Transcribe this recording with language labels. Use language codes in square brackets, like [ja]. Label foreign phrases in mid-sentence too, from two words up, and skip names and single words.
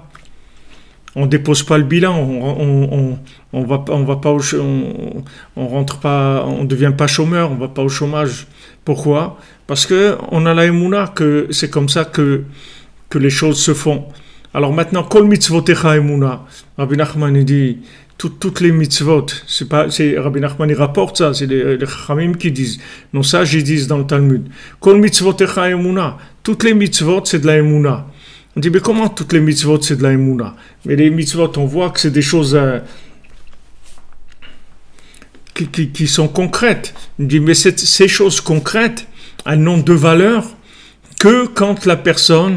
[fr] On dépose pas le bilan, on va pas, on rentre pas, on devient pas chômeur, on va pas au chômage. Pourquoi? Parce que on a la émouna que c'est comme ça que les choses se font. Alors maintenant, [he] כל מצוותיך אמונה. [fr] Rabbi Nachman il dit toutes les mitzvot. C'est Rabbi Nachman il rapporte ça, c'est les Chachamim qui disent. Non, ça ils disent dans le Talmud. [he] כל מצוותיך אמונה. [fr] Toutes les mitzvot c'est de la émouna. On dit, mais comment toutes les mitzvot, c'est de la émouna? Mais les mitzvot, on voit que c'est des choses qui sont concrètes. On dit, mais ces choses concrètes, elles n'ont de valeur que quand la personne...